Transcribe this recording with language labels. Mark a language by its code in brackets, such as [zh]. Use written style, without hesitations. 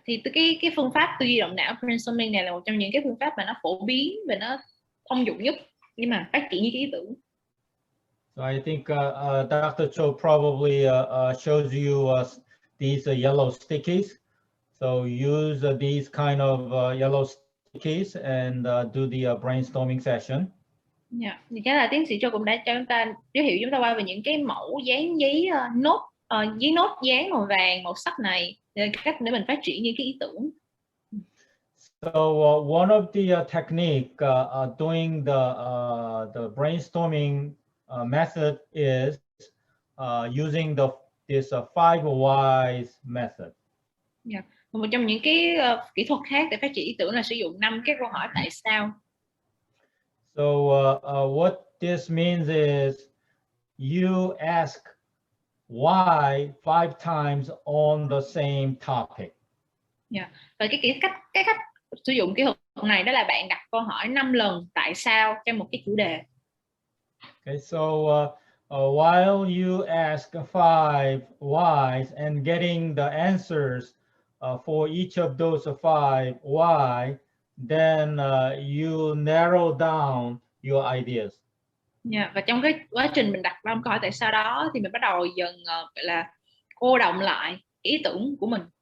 [vi] Thì cái phương pháp tư duy động não brainstorming này là một trong những cái phương pháp mà nó phổ biến và nó thông dụng nhất nhưng mà phát triển những cái ý tưởng. [en] So I think Dr. Cho probably shows you these yellow stickies. So use these kind of yellow stickies and do the brainstorming session. Yeah. [vi] Thì chắc là tiến sĩ Cho cũng đã cho chúng ta giới thiệu chúng ta qua về những cái mẫu dán giấy nốt, giấy nốt dán màu vàng màu sắc này, để cách để mình phát triển những cái ý tưởng. [en] So one of the technique doing the brainstorming method is using this 5 whys method. Yeah. [vi] Một trong những cái kỹ thuật khác để phát triển ý tưởng là sử dụng 5 cái câu hỏi tại sao. [en] So what this means is you ask why 5 times on the same topic. Yeah. [vi] Và cái cách sử dụng kỹ thuật này đó là bạn đặt câu hỏi 5 lần tại sao trong một cái chủ đề. [en] Okay, so while you ask 5 whys and getting the answers for each of those 5 why, then you narrow down your ideas. Yeah. [vi] Và trong cái quá trình mình đặt 5 câu hỏi tại sao đó thì mình bắt đầu dần gọi là cô đọng lại ý tưởng của mình.